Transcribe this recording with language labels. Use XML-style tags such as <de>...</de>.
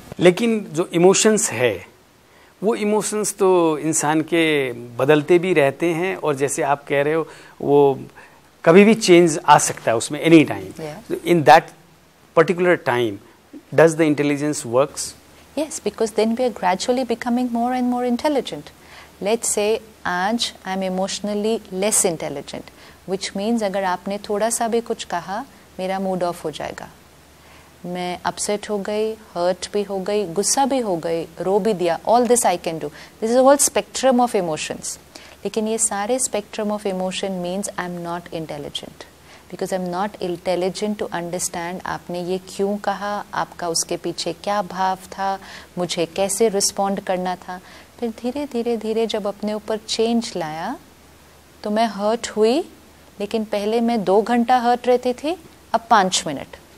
<hi>लेकिन जो इमोशंस है, वो इमोशंस तो इंसान के बदलते भी रहते हैं, और जैसे आप कह रहे हो वो कभी भी चेंज आ सकता है उसमें, any time.</hi> <en>In that particular time does the intelligence works? Yes, because then we are gradually becoming more and more intelligent. Let's say</en> <hi>आज</hi> <en>I am emotionally less intelligent, which means</en> <hi>अगर आपने थोड़ा सा भी कुछ कहा, मेरा मूड ऑफ हो जाएगा। मैं अपसेट हो गई, हर्ट भी हो गई, गुस्सा भी हो गई, रो भी दिया,</hi> <en>all this I can do. This is a whole spectrum of emotions.</en> <hi>लेकिन ये सारे</hi> <en>spectrum of emotion means I am not intelligent. Because I'm not intelligent to understand</en> <hi>आपने ये क्यों कहा, आपका उसके पीछे क्या भाव था, मुझे कैसे रिस्पॉन्ड करना था। फिर धीरे धीरे धीरे जब अपने ऊपर चेंज लाया, तो मैं हर्ट हुई, लेकिन पहले मैं 2 घंटा हर्ट रहती थी, अब 5 मिनट।</hi>